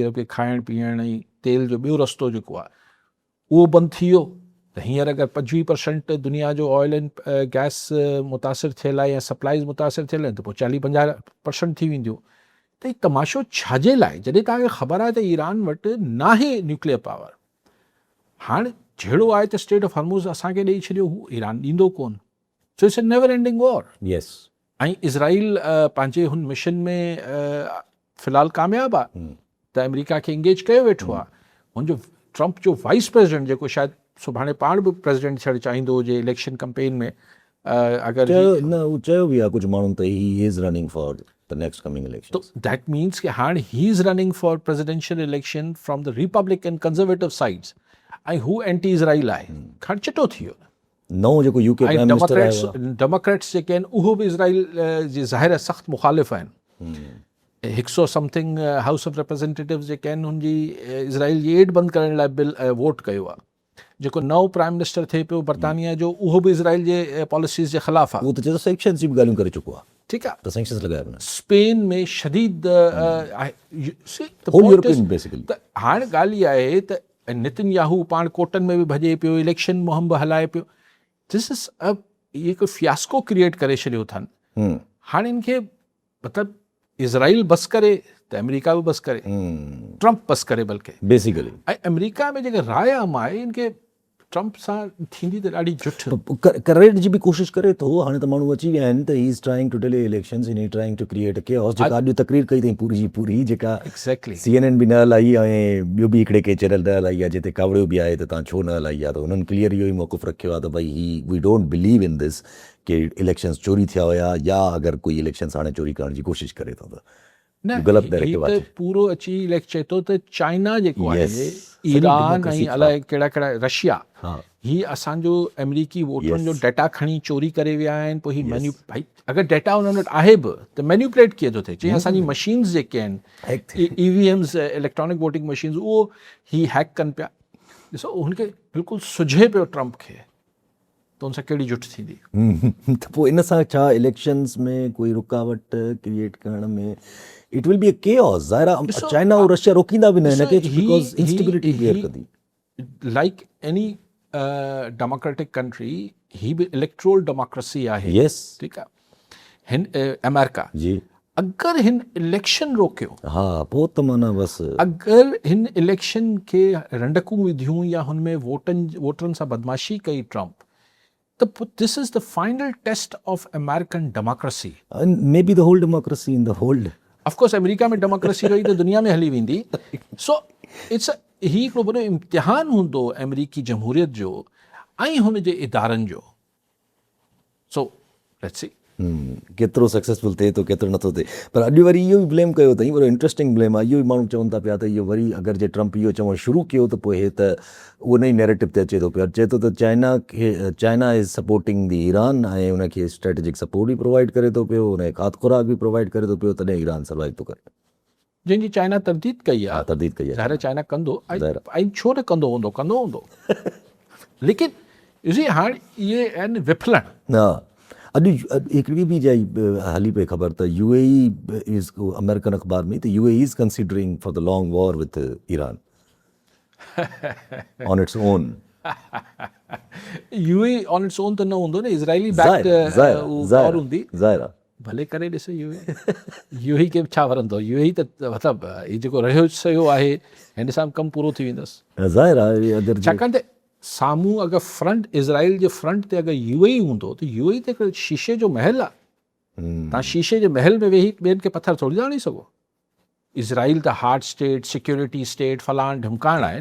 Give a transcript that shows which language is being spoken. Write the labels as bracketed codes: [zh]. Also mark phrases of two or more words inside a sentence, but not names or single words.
[sd] अरब खे खाइण पीअण ऐं तेल जो ॿियो रस्तो जेको आहे उहो बंदि थी वियो त हींअर अगरि 25% दुनिया जो [en] oil and gas [sd] मुतासिर थियल आहे या सप्लाईज़ मुतासिर थियल आहिनि त पोइ 40-50% थी वेंदियूं त ही तमाशो छाजे लाइ जॾहिं तव्हांखे ख़बर आहे त ईरान वटि नाहे [en] nuclear power [sd] हाणे जहिड़ो आहे त स्टेट ऑफ हॉर्मोज़ असांखे ॾेई छॾियो हू ईरान ॾींदो कोन [en] so it's a never ending war [sd] यस ऐं इज़राइल पंहिंजे हुन मिशन में फ़िलहालु कामयाबु आहे त अमेरिका खे इंगेज कयो वेठो आहे हुनजो ट्रंप जो [en] vice president [sd] जेको शायदि सुभाणे पाण बि प्रेसिडेंट थियणु चाहींदो हुजे [en] election campaign [sd] में अगरि न हू चयो बि आहे कुझु माण्हुनि त [en] he is running for the next coming election so that means [sd] कि हाणे [en] he is running for presidential election from the Republican conservative sides [sd] ऐं हू एंटी इज़राइल आहे खण चिटो थी वियो नओं जेको यूके ऐं [en] prime minister [sd] आयो आहे डेमोक्रेट्स जेके आहिनि उहो बि इज़राइल जे ज़ाहिर सख़्तु मुखालिफ़ आहिनि 100 समथिंग हाउस ऑफ रिप्रेजेंटेटिव्स जेके आहिनि हुनजी इज़राइल जी एड बंदि करण लाइ [en] bill vote [sd] कयो आहे जेको नओं [en] prime minister [sd] थिए पियो बर्तानिया जो उहो बि इज़राइल जे पॉलिसीज़ जे ख़िलाफ़ु आहे उहो त चए थो सैक्शन्स जी बि ॻाल्हियूं करे चुको आहे ठीकु आहे त सैक्शन्स लॻाया हुन स्पेन में शदीद आहे [en] whole European basically [sd] त हाणे ॻाल्हि इहा आहे त नितिन याहू पाण कोर्टनि में बि भॼे पियो इलेक्शन मुहिम बि हलाए पियो [en] this is [sd] इहे हिकु [en] fiasco create [sd] करे छॾियो अथनि हाणे हिन खे मतिलबु इज़राइल बसि करे त अमेरिका बि बसि करे ट्रंप बसि करे बल्कि बेसिकली ऐं अमेरिका में जेके राय आम आहे इनखे ट्रंप सां थींदी त ॾाढी झुठ करेक्ट जी बि कोशिशि करे थो हाणे त माण्हू अची विया आहिनि त [en] he is trying to delay elections in trying to create a chaos [sd] जेका अॼु तकरीर कई अथई पूरी जी पूरी जेका एक्ज़ैक्टली CNN बि न हलाई ऐं ॿियो बि हिकिड़े के चैनल न हलाई आहे जिते कावड़ियो बि आहे त तव्हां छो न हलाई आहे त हुननि क्लियर इहो ई मौक़िफ़ रखियो आहे त भई ही [en] we don't believe in this [sd] कि इलेक्शंस चोरी थिया हुया या अगरि कोई इलेक्शंस हाणे चोरी करण जी कोशिशि करे थो त न ग़लति ही डायरेक्टिव त आहे पूरो अची लेख चए थो त चाइना जेको आहे Yes. सॼी ईरान democracy ऐं अलाए कहिड़ा कहिड़ा रशिया हा ही असांजो अमेरिकी वोटरनि जो Yes. डेटा खणी चोरी करे विया आहिनि पोइ ही भाई अगरि डेटा उन्हनि वटि आहे बि त मैन्युपुलेट कीअं थो थिए चई असांजी मशीन्स जेके आहिनि हैक थी ईवीएम्स [en] electronic voting machines [sd] उहो ही हैक कनि पिया ॾिसो हुनखे बिल्कुलु सुझे पियो ट्रम्प खे त हुन सां कहिड़ी जुट थींदी त पोइ इन सां छा इलेक्शंस में कोई रुकावट क्रिएट करण में [en] it will be a chaos [sd] ज़ाहिर आहे ॾिसो, चाइना ऐं रशिया रोकींदा बि न ॾिसो, हिनखे ही- बिकॉज़ ही- [en] instability create [sd] ही- कंदी [en] like any democratic country [sd] ही बि [en] electoral democracy [sd] आहे यस ठीकु आहे हिन अमेरिका जी अगरि हिन इलेक्शन रोकियो हा पोइ त माना बसि अगरि हिन इलेक्शन खे रंडकूं विधियूं या हुन में वोटरनि सां बदमाशी कई ट्रम्प त [en] this is the final test of American democracy maybe the whole democracy in the hold [sd] ऑफकोर्स अमेरिका में डेमोक्रेसी रही त दुनिया में हली वेंदी [en] so it's [sd] ही हिकिड़ो वॾो इम्तिहान हूंदो अमेरिकी जमहूरियत जो ऐं हुन जे इदारनि जो [en] so let's see [sd] केतिरो सक्सेसफुल थिए थो केतिरो नथो थिए पर अॼु वरी इहो बि ब्लेम कयो अथई वॾो [en] interesting blame [sd] आहे इहो बि माण्हू चवनि था पिया त इहो वरी अगरि जे ट्रम्प इहो चवणु शुरू कयो त पोइ हे त उन ई नैरेटिव ते अचे थो पियो चए थो त [en] China is supporting the Iran [sd] ऐं उनखे [en] strategic support [sd] बि प्रोवाइड करे थो पियो उनखे खाध खुराक बि प्रोवाइड करे थो पियो तॾहिं ईरान सर्वाइव थो करे जंहिंजी चाइना तरदीद कई हा आहे तरदीद कई आहे ज़ाहिर चाइना कंदो ज़ाहिर ऐं छो न कंदो हूंदो लेकिन ॾिसी हाणे इहे आहिनि विफलण हा अॼु हिकिड़ी ॿी जाइ हली पई ख़बर त UAE इज़ अमेरिकन अख़बार में त UAE [en] is considering for the long war with Iran on its own [sd] यूए [en] on its own [sd] त न हूंदो न इज़राइली [en] back war [sd] हूंदी ज़ाहिर भले करे ॾिसो यूए खे छा वरंदो यूए त मतिलबु हीउ जेको रहियो सहियो आहे हिन सां कमु पूरो थी वेंदसि ज़ाहिर आहे अगरि छाकाणि त साम्हूं अगरि फ्रंट इज़राइल जे फ्रंट ते अगरि UAE हूंदो त UAE त हिकिड़ो शीशे जो महल आहे तव्हां शीशे जे महल में वेही ॿियनि खे पथर थोरी ॼाणी सघो इज़राइल त [en] hard state security state [sd] फलाण ढिमकाइण आहे